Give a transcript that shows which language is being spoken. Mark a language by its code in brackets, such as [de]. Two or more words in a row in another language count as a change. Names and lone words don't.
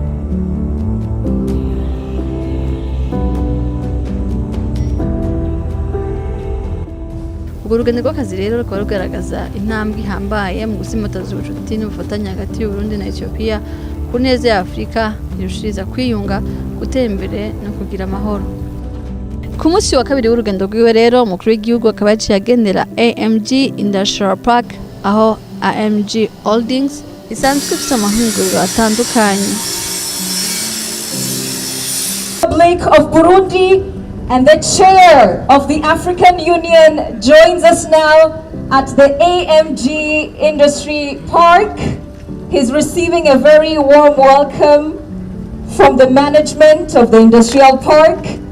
[rn] Urugendo rw'akazi rero rukaba rugaragaza intambwe ihambaye mu gusimbataza ubucuti n'ubufatanye hagati y'Uburundi na Ethiopia ku neza ya Afurika, irushiriza kwiyunga, gutera imbere no kugira amahoro. Ku munsi wa kabiri w'urugendo rwiwe rero umukuru w'igihugu akaba yaciye agendera AMG Industrial Park, aho AMG Holdings isanzwe ifite amahinguriro atandukanye. [en] Republic of Burundi and the chair of the African Union joins us now at the AMG Industry Park. He's receiving a very warm welcome from the management of the Industrial Park.